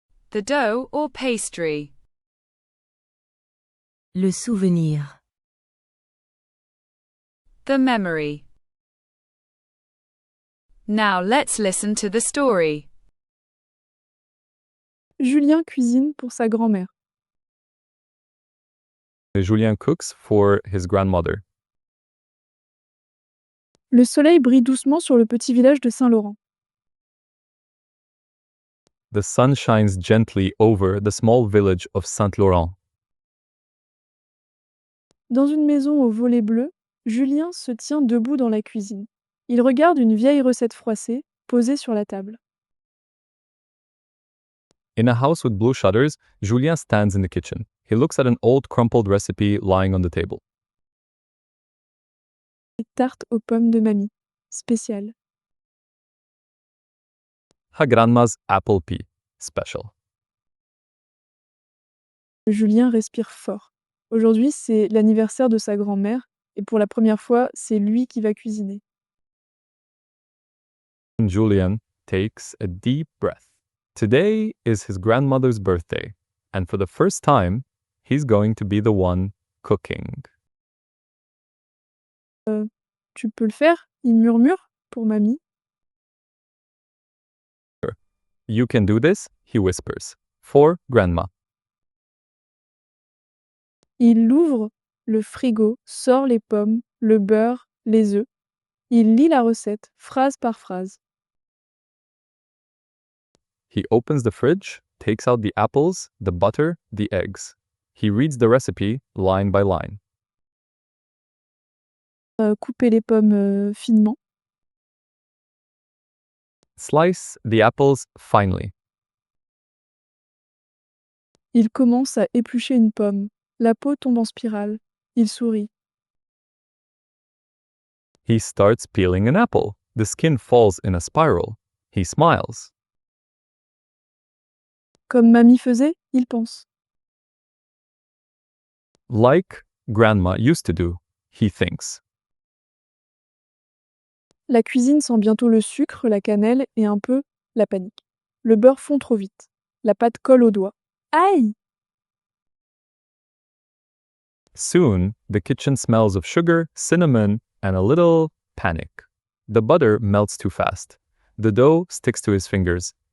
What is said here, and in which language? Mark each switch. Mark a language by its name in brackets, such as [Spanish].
[English] The dough or pastry. [French] Le souvenir. [English] The memory. Now let's listen to the story. [French] Julien cuisine pour sa grand-mère. [English] Julien cooks for his grandmother. [French] Le soleil brille doucement sur le petit village de Saint-Laurent. [English] The sun shines gently over the small village of Saint-Laurent. [French] Dans une maison au volet bleu, Julien se tient debout dans la cuisine. Il regarde une vieille recette froissée posée sur la table. [English] In a house with blue shutters, Julien stands in the kitchen. He looks at an old crumpled recipe lying on the table. [French] Tarte aux pommes de mamie. Spéciale. [English] Her grandma's apple pie. Special. [French] Julien respire fort. Aujourd'hui, c'est l'anniversaire de sa grand-mère et pour la première fois, c'est lui qui va cuisiner. [English] Julien takes a deep breath. Today is his grandmother's birthday, and for the first time, he's going to be the one cooking. [French] Tu peux le faire? Il murmure pour mamie. [English] You can do this, he whispers, for grandma. [French] Il ouvre le frigo, sort les pommes, le beurre, les œufs. Il lit la recette, phrase par phrase. [English] He opens the fridge, takes out the apples, the butter, the eggs. He reads the recipe line by line. [French] Couper les pommes finement. [English] Slice the apples finely. [French] Il commence à éplucher une pomme. La peau tombe en spirale. Il sourit. [English] He starts peeling an apple. The skin falls in a spiral. He smiles. [French] Comme mamie faisait, il pense. [English] Like grandma used to do, he thinks. [French] La cuisine sent bientôt le sucre, la cannelle et un peu la panique. Le beurre fond trop vite. La pâte colle aux doigts. Aïe! [English] Soon, the kitchen smells of sugar, cinnamon, and a little panic. The butter melts too fast. The dough sticks to his fingers.